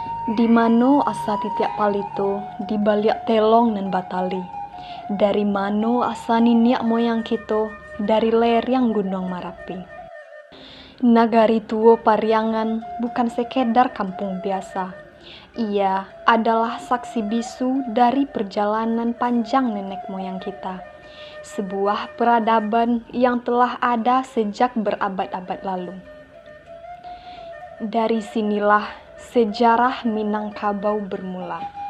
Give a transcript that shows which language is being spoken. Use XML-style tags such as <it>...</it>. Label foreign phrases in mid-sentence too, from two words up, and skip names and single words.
<min>Di mano asa titiak palito, di baliak telong nan batali. Dari mano asa niniak moyang kito, dari lereng Gunung Marapi.</min> <id>Nagari Tuo Pariangan bukan sekedar kampung biasa. Ia adalah saksi bisu dari perjalanan panjang nenek moyang kita. Sebuah peradaban yang telah ada sejak berabad-abad lalu. Dari sinilah sejarah Minangkabau bermula.</id>